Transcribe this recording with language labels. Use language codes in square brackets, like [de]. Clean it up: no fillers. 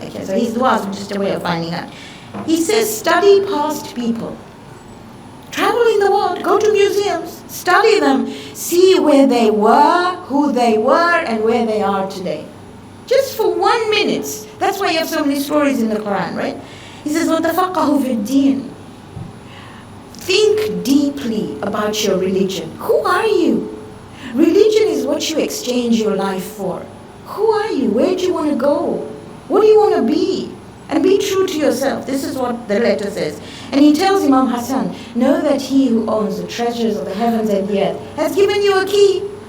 [en] Okay, so his du'as are just a way of finding out. He says, study past people. Travel in the world, go to museums, study them, see where they were, who they were, and where they are today. Just for 1 minute. That's why you have so many stories in the Quran, right? He says, [ar] وَتَفَقَّهُ فِي الدِّينِ. [en] Think deeply about your religion. Who are you? Religion is what you exchange your life for. Who are you? Where do you want to go? What do you want to be? And be true to yourself. This is what the letter says. And he tells Imam Hassan, know that he who owns the treasures of the heavens and the earth has given you a key.